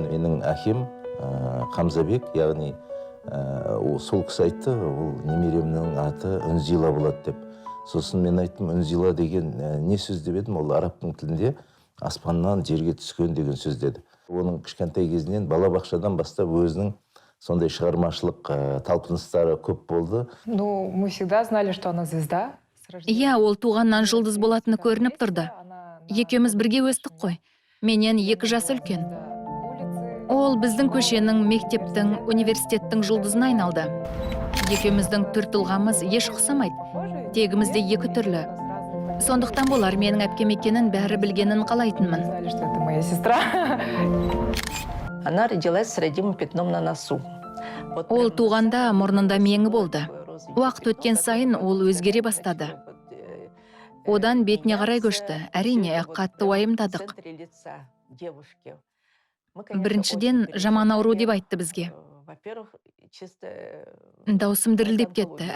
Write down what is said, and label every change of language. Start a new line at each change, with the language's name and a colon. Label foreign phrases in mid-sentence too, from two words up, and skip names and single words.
Kazakh: Менің әкем Қамзабек, яғни сол кісі айтты, ол немеремнің аты Үнзила болады деп. Сосын мен айттым, Үнзила деген не сөз деп едім, ол арабтың тілінде аспаннан жерге түскен деген сөз деді. Оның кішкентай кезінен балабақшадан бастап өзінің сондай шығармашылық талпыныстары көп болды.
Russian: Ну, мы всегда знали, что она звезда.
Kazakh: Иә, ол туғаннан жұлдыз болатыны көрініп тұрды. Екеуміз бірге өстік қой. Менен 2 жас үлкен. Ол біздің көшенің, мектептің, университеттің жұлдызына айналды. Екеуміздің түр тұлғамыз еш ұқсамайды. Тегіміз де 2 түрлі. Сондықтан болар менің әпкем екенін бәрі білгенін қалайтынмын.
Russian: Знали, что это моя сестра. Она родилась с родимым пятном на носу.
Kazakh: Ол туғанда мұрнында меңі болды. Уақыт өткен сайын ол өзгере бастады. Одан бетіне қарай көшті. Әрине, қатты уайымдадық. Біріншіден, жаман ауру деп айтты бізге. Даусым дірілдеп кетті.